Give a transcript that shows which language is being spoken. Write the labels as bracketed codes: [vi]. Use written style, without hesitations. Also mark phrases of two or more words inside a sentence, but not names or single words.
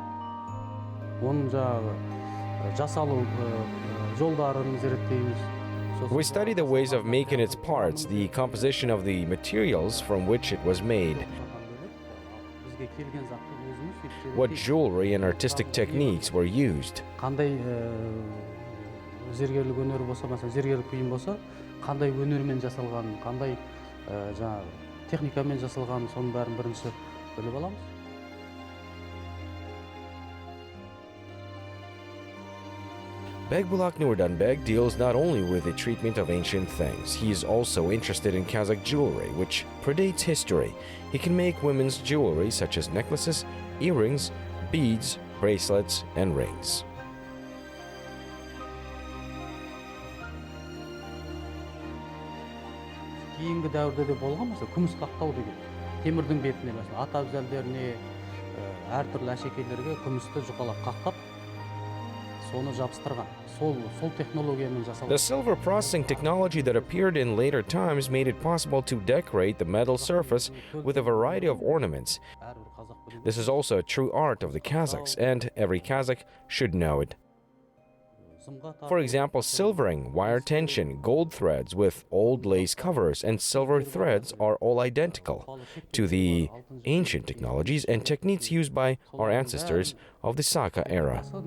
[kk] Оның жасалу жолдарын зерттейміз. [en] We study the ways of making its parts, the composition of the materials from which it was made, what jewelry and artistic techniques were used. [kk] Қандай зергерлік өнер болса, mesela зергерлік бұйым болса, қандай өнермен жасалған, қандай жаңағы техникамен жасалған, соның бәрін бірінші біліп аламыз. [en] Bekbolat Nurdanbek deals not only with the treatment of ancient things, he is also interested in Kazakh jewelry, which predates history. He can make women's jewelry such as necklaces, earrings, beads, bracelets, and rings. [kk] Кейінгі дәуірде де болған мысалы күміс қақтау деген. Темірдің бетіне mesela ат әбзелдеріне, әртүрлі әшекейлерге күмісті жұқалап қақтап, соны жабыстырған. Сол технологиямен жасалған. [en] The silver processing technology that appeared in later times made it possible to decorate the metal surface with a variety of ornaments. This is also a true art of the Kazakhs, and every Kazakh should know it. For example, silvering, wire tension, gold threads with old lace covers, and silver threads are all identical to the ancient technologies and techniques used by our ancestors of the Saka era.